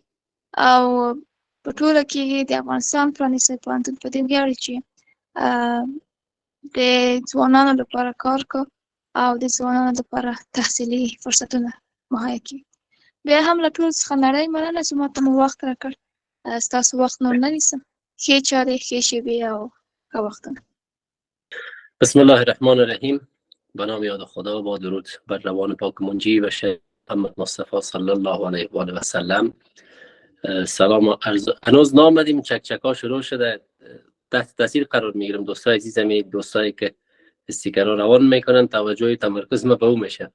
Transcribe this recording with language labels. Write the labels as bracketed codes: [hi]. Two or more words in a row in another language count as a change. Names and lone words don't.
[ps] او په ټوله کې د افغانستان پرانیستی پوهنتون په دې ویاړي چې د ځوانانو لپاره کار کو او د ځوانانو لپاره تحصیلي فرصتونه مهیا کوي. بیا هم له ټولو څخه نړۍ مننه چې ماته مو وخت راکړ. ستاسو وخت نور نه نیسم. ښې چارې، ښې شیبې او ښه وختونه. [ar] بسم الله الرحمن الرحیم. [fa] به نام یاد خدا، با درود بر روان پاک منجی و شیخ محمد مصطفی [ar] صلی الله علیه و آله و سلم. [fa] سلام عرض. هنوز نامدیم، چکچکا شروع شده، تحت تاثیر قرار میگیرم. دوستای عزیزم، دوستایی که استیکرها روان میکنن توجه تمرکز ما به او میشه.